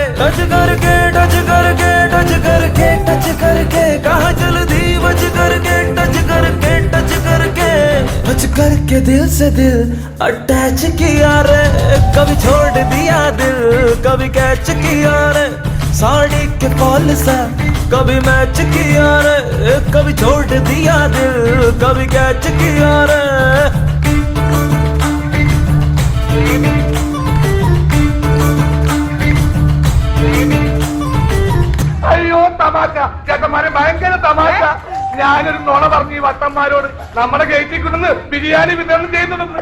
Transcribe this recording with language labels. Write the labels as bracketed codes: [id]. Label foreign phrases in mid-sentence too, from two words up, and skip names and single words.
[hi] टच करके टच करके टच करके टच करके कहा जल्दी बच करके टच करके टच करके टच करके दिल से दिल अटैच किया रे. कभी छोड़ दिया दिल, कभी कैच किया रे. साड़ी के फॉल सा कभी मैच किया रे, कभी छोड़ दिया दिल, कभी कैच किया रे. [ml] അയ്യോ തമാശ ചേട്ടന്മാരെ ഭയങ്കര തമാശ. ഞാനൊരു നുണ പറഞ്ഞു ഈ വട്ടന്മാരോട് നമ്മുടെ ഗേറ്റിൽ കൊണ്ടുവന്ന് ബിരിയാണി വിതരണം ചെയ്യുന്നുണ്ടെന്ന്.